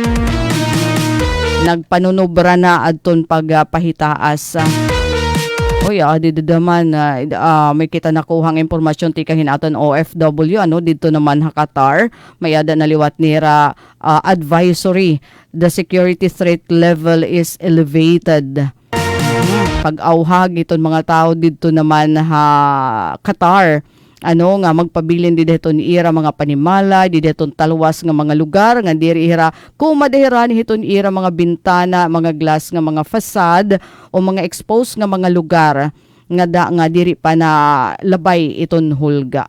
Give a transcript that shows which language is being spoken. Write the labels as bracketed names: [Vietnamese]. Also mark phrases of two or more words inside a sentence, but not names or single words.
[Waray] Nagpanunubra na adton pagpahitaas. [Filipino] Dito naman [Waray] may kita nakuhang impormasyon tika hinaton OFW [Filipino] dito naman [Waray] Qatar may ada naliwat nira advisory [English] the security threat level is elevated. [Waray] Pag-awhag iton mga tao [Filipino] dito naman [Waray] Qatar nga magpabilin di deton ira mga panimala, di deton talwas nga mga lugar nga diri ira kung madehirani hiton ira mga bintana, mga glass nga mga fasad o mga exposed nga mga lugar nga diri pa na labay iton hulga.